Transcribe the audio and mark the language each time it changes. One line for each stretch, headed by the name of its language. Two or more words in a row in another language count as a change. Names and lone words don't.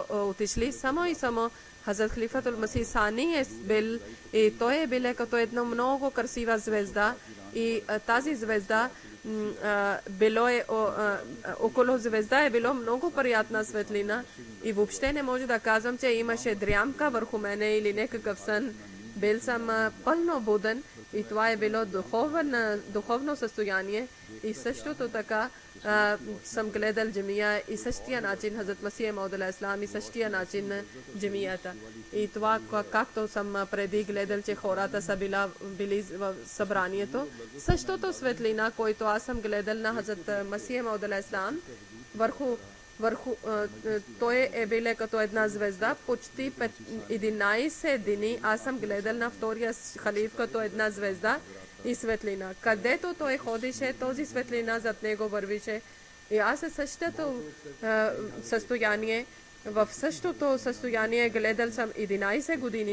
Bulgarian: отишли само и само Хазрат Халифатул Масих Сани е бил и той е бил като една много красива звезда и тази звезда било е около звезда е било много приятна светлина и въобще не може да казвам, че имаше дрямка върху мене или някакъв сън. Бил съм пълно буден и това е било духовно състояние и същото така съм гледал джамия и същия начин Хазрат Масих Мауд
Arabic: عليه السلام
Bulgarian: и същия начин джамията. И това, както съм преди гледал, че хората са били в събранието, същото светлина, който аз съм гледал на Хазрат Масих Мауд
Arabic: عليه السلام,
Bulgarian: върху той е бил като една звезда, почти 11 дни аз съм гледал на втория халиф като една звезда и светлина. Където той ходише, този светлина зад него вървише. И аз същото състояние, в същото състояние гледал съм 11 години.